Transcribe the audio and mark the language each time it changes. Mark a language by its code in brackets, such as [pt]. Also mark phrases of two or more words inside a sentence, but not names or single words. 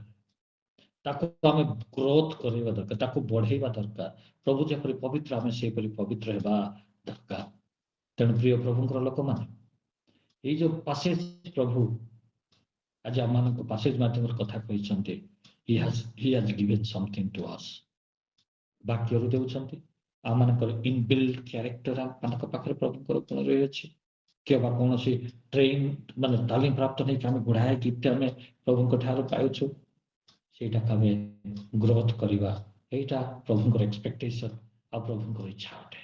[or] ତାକୁ ଆମେ ଗ୍ରୋଥ କରିବା ଦରକାର, ତାକୁ ବଢେଇବା ଦରକାର। ପ୍ରଭୁ ଯେପରି ପବିତ୍ର, ଆମେ ସେପରି ପବିତ୍ର ହେବା ଦରକାର। ତେଣୁ ପ୍ରିୟ ପ୍ରଭୁଙ୍କର ଲୋକମାନେ, ଏଇ ଯୋଉ ପାସେଜ ପ୍ରଭୁ ଆଜି ଆମମାନଙ୍କ ପାସେଜ ମାଧ୍ୟମରେ କଥା କହିଛନ୍ତି, [en] he has given something to us। [or] ବାକ୍ୟରୁ ଦେଉଛନ୍ତି, ଆମମାନଙ୍କର [en] inbuilt character [or] ଆମମାନଙ୍କ ପାଖରେ ପ୍ରଭୁଙ୍କର ଗୁଣ ରହିଅଛି। କିମ୍ବା କୌଣସି ଟ୍ରେନ ମାନେ ତାଲିମ ପ୍ରାପ୍ତ ନେଇକି ଆମେ ଗୁଡ଼ାଏ ଗିଫ୍ଟ ଆମେ ପ୍ରଭୁଙ୍କ ଠାରୁ ପାଉଛୁ, ସେଇଟାକୁ ଆମେ ଗ୍ରୋଥ କରିବା। ଏଇଟା ପ୍ରଭୁଙ୍କର ଏକ୍ସପେକ୍ଟେସନ ଆଉ ପ୍ରଭୁଙ୍କର ଇଚ୍ଛା ଅଟେ।